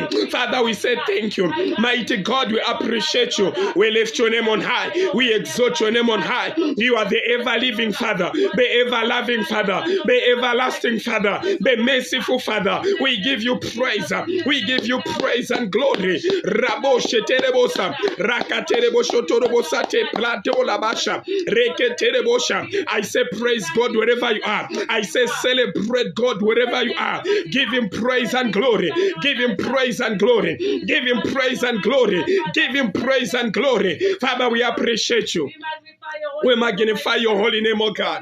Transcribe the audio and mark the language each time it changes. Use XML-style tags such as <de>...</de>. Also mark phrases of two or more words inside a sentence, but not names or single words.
<en>Father, we say thank You. Mighty God, we appreciate You. We lift Your name on high. We exalt Your name on high. You are the ever-living Father, the ever-loving Father, the everlasting Father, the merciful Father. We give You praise. We give You praise and glory. Rabo sheterebosa, rakaterebosotorobosa te platolabasha, reketerebosha. I say praise God wherever you are. I say celebrate God wherever you are. Give Him praise and glory. Give Him praise and glory. Give Him praise and glory. Give Him praise and glory. Father, we appreciate You. We magnify Your holy name, O God.</en>